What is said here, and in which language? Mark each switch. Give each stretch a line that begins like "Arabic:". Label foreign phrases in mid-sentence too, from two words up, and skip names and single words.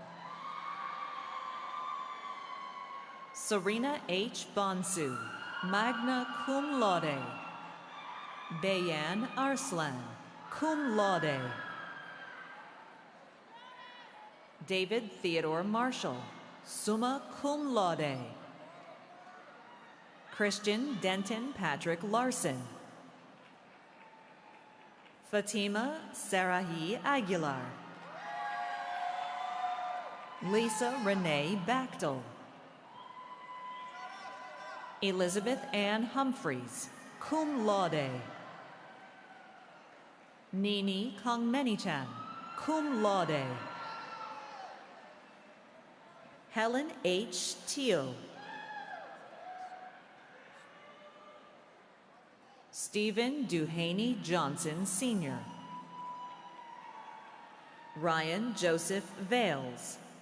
English: Serena H. Bonsu,
Latin: magna cum laude.
English: Bayan Arslan,
Latin: cum laude.
English: David Theodore Marshall,
Latin: summa cum laude.
English: Christian Denton Patrick Larson. Fatima Sarahi Aguilar. Lisa Renee Bachtel. Elizabeth Ann Humphreys,
Latin: cum laude.
English: Nini Kongmenichan,
Latin: cum laude.
English: Helen H. Teo. Stephen Duhaney Johnson, Sr. Ryan Joseph Vales.